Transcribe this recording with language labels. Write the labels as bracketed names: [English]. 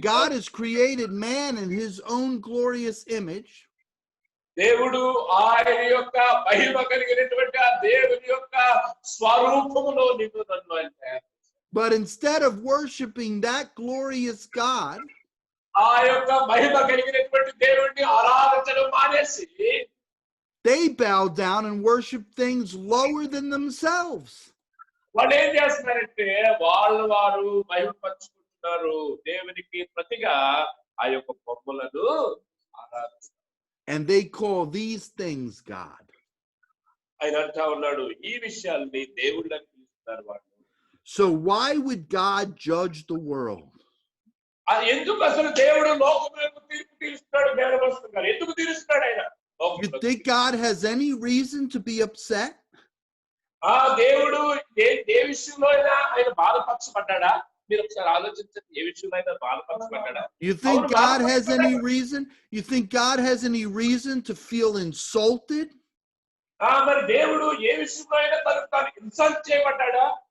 [English] God has created man in his own glorious image. [Telugu] దేవుడు ఆయన యొక్క మహిమ కలిగినటువంటి ఆ దేవుని యొక్క స్వరూపములో నిన్ను నన్ను అంటే. [English] But instead of worshiping that glorious God, [Telugu] ఆ యొక్క మహిమ కలిగినటువంటి దేవుణ్ణి ఆరాధించడం మానేసి [English] they bow down and worship things lower than themselves. [Telugu] వాళ్ళు ఏం చేస్తున్నారంటే వారు మహిమపరుచుకుంటున్నారు, దేవునికి ప్రతిగా ఆ యొక్క బొమ్మలను ఆరాధిస్తారు. [English] And they call these things God. [Telugu] ఆయన అంటా ఉన్నాడు ఈ విషయాల్ని దేవుళ్ళని పిలుస్తున్నారు వాళ్ళు. [English] So why would God judge the world? [Telugu] ఎందుకు అసలు దేవుడు లోకములకు తీర్పు తీరుస్తున్నాడు? మేనమస్తు గారు ఎందుకు తీరుస్తున్నాడు ఆయన? [English] You think God has any reason to be upset? [Telugu] ఆ దేవుడు ఏ విషయంలో అయినా ఆయన బాధపరచబడ్డాడా? మీరు ఒకసారి ఆలోచించండి, ఏ విషయంలో అయినా బాధపరచబడ్డాడా? [English] You think God has any reason? You think God has any reason to feel insulted? [Telugu] మరి దేవుడు ఏ విషయంలో అయినా తాను ఇన్సల్ట్ చేయబడ్డాడా?